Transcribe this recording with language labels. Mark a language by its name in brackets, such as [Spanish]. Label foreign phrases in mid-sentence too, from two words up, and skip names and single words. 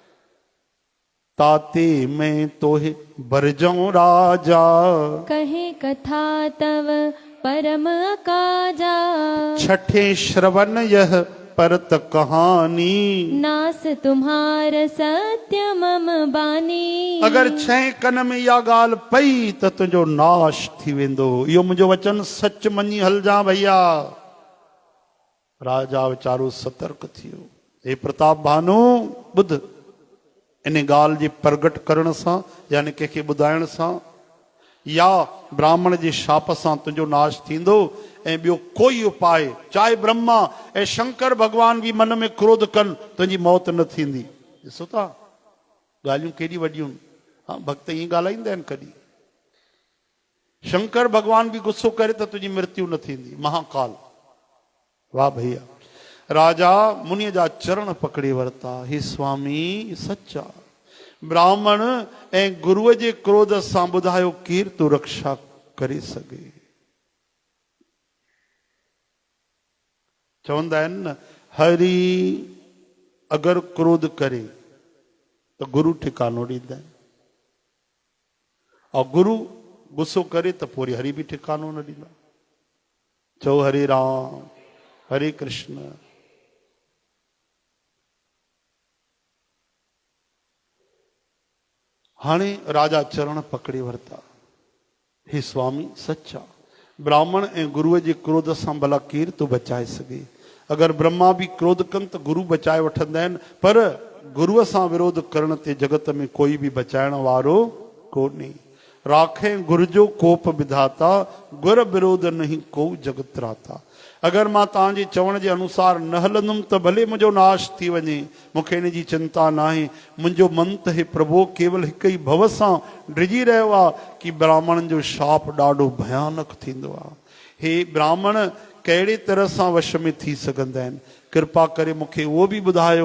[Awadhi] ताते मैं तोहे बरजाऊं राजा, कहे कथा तव परम अकाजा। छठे श्रवण यह परत कहानी, नास तुम्हार सत्य मम बानी। [Sindhi] अगर 6 कन में इहा ॻाल्हि पई त तुंहिंजो नाश थी वेंदो। इहो मुंहिंजो वचन सच मञी हलजां भैया। राजा वीचारो सतर्क थियो। हे प्रताप भानु, ॿुध, इन ॻाल्हि जे प्रगट करण सां यानी कंहिंखे ॿुधाइण सां या ब्राह्मण जे शाप सां तुंहिंजो नाश थींदो। ऐं ॿियो कोई उपाय, चाहे ब्रह्मा ऐं शंकर भॻवान बि मन में क्रोध कनि, तुंहिंजी मौत न थींदी। ॾिसो था ॻाल्हियूं केॾी वॾियूं। हा भक्त ईअं ॻाल्हाईंदा आहिनि कॾहिं। शंकर भॻवान बि गुस्सो करे त तुंहिंजी मृत्यु न थींदी। महाकाल, वाह भैया। राजा मुनीअ जा चरण पकड़े वरिता। हे स्वामी, सच्चा ब्राह्मण ऐं गुरुअ जे क्रोध सां ॿुधायो केरु तो रक्षा करे सघे। चवंदा आहिनि न, हरि अगरि क्रोध करे त गुरु ठिकानो ॾींदा आहिनि, और गुरु गुस्सो करे त पोइ हरि बि ठिकानो न ॾींदा। चओ हरे राम, हरे कृष्ण। हाणे राजा चरण पकड़े वरिता। हे स्वामी, सच्चा ब्राह्मण ऐं गुरुअ जे क्रोध सां भला केरु तो बचाए सघे। अगरि ब्रह्मा बि क्रोध कनि त गुरु बचाए वठंदा आहिनि, पर गुरुअ सां विरोध करण ते जगत में कोई बि बचाइण वारो कोन्हे। [Awadhi] राखे गुरु जो कोप विधाता, गुर विरोध नहीं को जगत राता। [Sindhi] अगरि मां तव्हांजे चवण जे अनुसार न हलंदुमि त भले मुंहिंजो नाश थी वञे, मूंखे इन जी चिंता न आहे। मुंहिंजो मन त हे प्रभु केवल हिकु ई भव सां डिॼी रहियो आहे कि ब्राह्मणनि जो शाप ॾाढो भयानक थींदो आहे। हे ब्राह्मण कहिड़े तरह सां वश में थी सघंदा आहिनि, कृपा करे मूंखे उहो बि ॿुधायो।